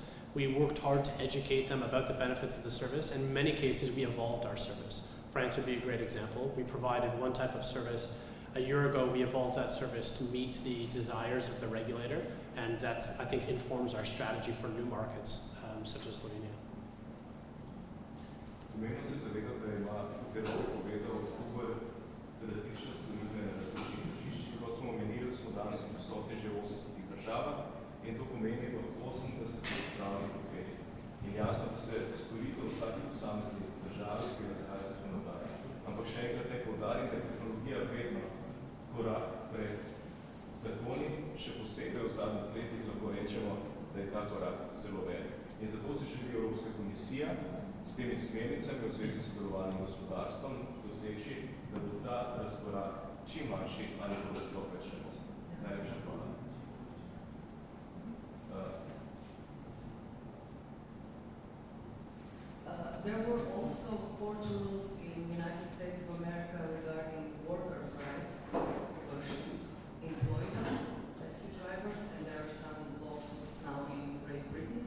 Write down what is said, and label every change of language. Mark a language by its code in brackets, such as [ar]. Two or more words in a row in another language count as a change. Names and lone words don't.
[en] We worked hard to educate them about the benefits of the service, and in many cases we evolved our service. France would be a great example. We provided one type of service. A year ago, we evolved that service to meet the desires of the regulator, and that, I think, informs our strategy for new markets, such as Slovenia. [sl] Pomembno se zavedati, da ima, kot je Rob povedal, Uber različne storitve na različnih tržiščih. Kot smo omenili, smo danes prisotni že v 80 državah in to pomeni v 80 pravnih okvirih. In jasno, da se storitev v vsaki posamezni državi prilagaja zakonodaji. Ampak še enkrat naj poudarim, da je tehnologija vedno korak pred zakoni, še posebej v zadnjih letih lahko rečemo, da je ta korak zelo velik. In zato se želi Evropska komisija s temi smernicami v zvezi s sodelovanjem gospodarstvom doseči, da bo ta razkorak čim manjši ali pa da sploh več ne bo. Najlepša hvala. [en] There were also court rules in the United States of America regarding workers' rights. Uber should employ them, taxi drivers, and there are some lawsuits now in Great Britain.